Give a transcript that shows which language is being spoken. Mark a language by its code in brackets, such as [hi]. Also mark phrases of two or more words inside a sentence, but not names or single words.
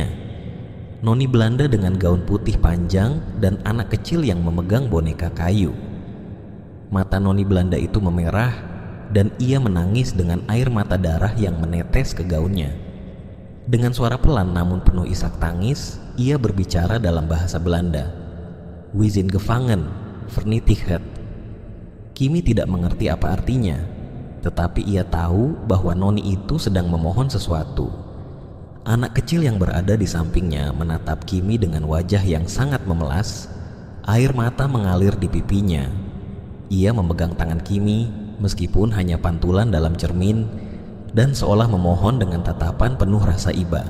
[id] Noni Belanda dengan gaun putih panjang dan anak kecil yang memegang boneka kayu. Mata Noni Belanda itu memerah dan ia menangis dengan air mata darah yang menetes ke gaunnya. Dengan suara pelan namun penuh isak tangis, ia berbicara dalam bahasa Belanda. [nl] "We zijn gevangen, vernietigd." [id] Kimi tidak mengerti apa artinya, tetapi ia tahu bahwa Noni itu sedang memohon sesuatu. Anak kecil yang berada di sampingnya menatap Kimi dengan wajah yang sangat memelas. Air mata mengalir di pipinya. Ia memegang tangan Kimi meskipun hanya pantulan dalam cermin dan seolah memohon dengan tatapan penuh rasa iba.